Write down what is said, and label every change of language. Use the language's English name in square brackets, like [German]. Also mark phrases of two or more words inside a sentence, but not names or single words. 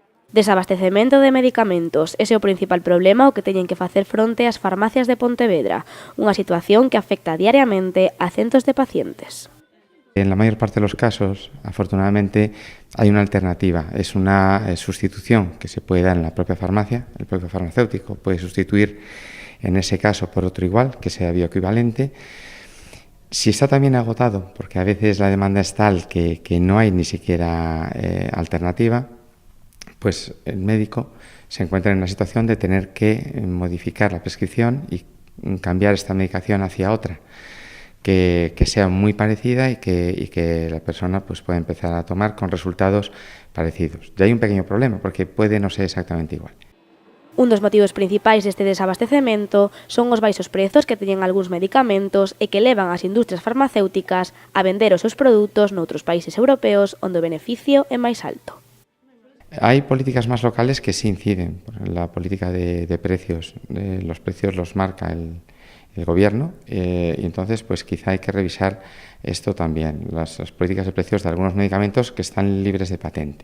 [Galician] Desabastecemento de medicamentos. Ese é o principal problema ao que teñen que facer fronte as farmacias de Pontevedra, unha situación que afecta diariamente a centos de pacientes. [Spanish] En la mayor parte de los casos, afortunadamente, hay una alternativa. Es una sustitución que se puede dar en la propia farmacia. El propio farmacéutico puede sustituir, en ese caso, por otro igual, que sea bioequivalente. Si está también agotado, porque a veces la demanda es tal que no hay ni siquiera alternativa, pues el médico se encuentra en una situación de tener que modificar la prescripción y cambiar esta medicación hacia otra que sea muy parecida y que la persona pues pueda empezar a tomar con resultados parecidos. Ya hay un pequeño problema porque puede no ser exactamente igual. [Galician] Un dos motivos principais deste desabastecemento son os baixos prezos que teñen algúns medicamentos e que levan as industrias farmacéuticas a vender os seus produtos noutros países europeos onde o beneficio é máis alto. [Spanish] Hay políticas más locales que sí inciden. La política de precios, los precios los marca el gobierno y entonces pues quizá hay que revisar esto también, las políticas de precios de algunos medicamentos que están libres de patente.